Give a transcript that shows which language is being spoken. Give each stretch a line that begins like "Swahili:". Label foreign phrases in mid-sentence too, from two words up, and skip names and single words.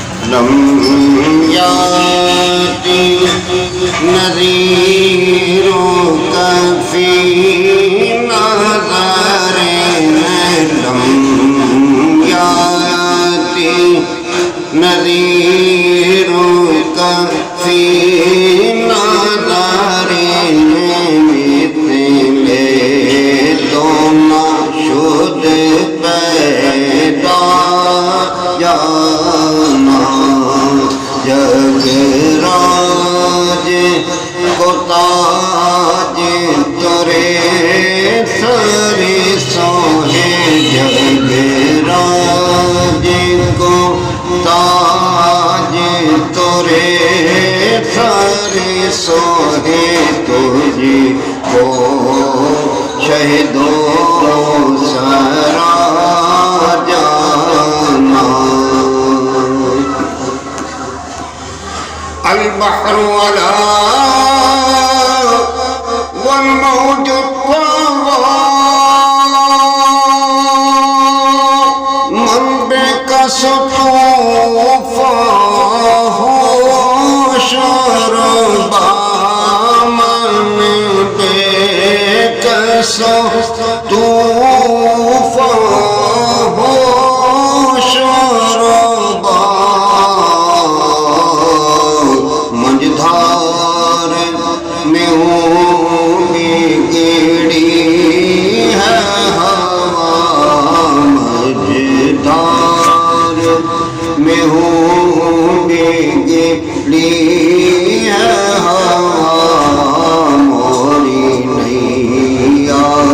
Arabic: لم یاتی نذیرک فی نظر لم یاتی نذیرک فی
Persian: نظر مثل تو نشد پیدا جانا
Urdu: جگ راج کو تاج ترے سری سوہے جگ راج کو تاج ترے سری سوہے تجھ کو شہدوں سرا
Arabic: جانا البحر ولا والموج الطاغى من بك سطوفاه شربا من بك سطوفاه
Urdu: شربا مجھدار میں ہوں بگڑی ہے ہوا مجھدار میں ہوں بگڑی ہے ہوا موری نیا